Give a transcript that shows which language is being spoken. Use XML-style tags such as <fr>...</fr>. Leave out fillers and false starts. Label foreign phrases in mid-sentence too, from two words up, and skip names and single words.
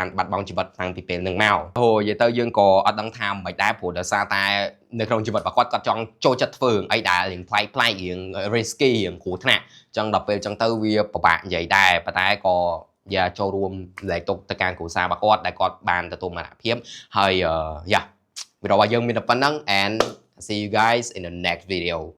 <km>បាត់បង់ជីវិតតាំងពីពេលហ្នឹងមកនិយាយទៅយើងក៏អត់ដឹងថាមិនដែរព្រោះដោយសារតែនៅក្នុងជីវិតរបស់គាត់ចង់ចូលចិត្តធ្វើអីដែលរៀងប្លែករៀង risky រៀងគ្រោះថ្នាក់ចឹងដល់ពេលចឹងទៅវាពិបាកនិយាយដែរប៉ុន្តែក៏ចូលរួមលែកទុកទៅការគ្រួសាររបស់គាត់ដែលគាត់បានទទួលមរណភាពហើយវីដេអូរបស់យើងមានតែប៉ុណ្្នឹង</km> <en>and see you guys in the next video</en>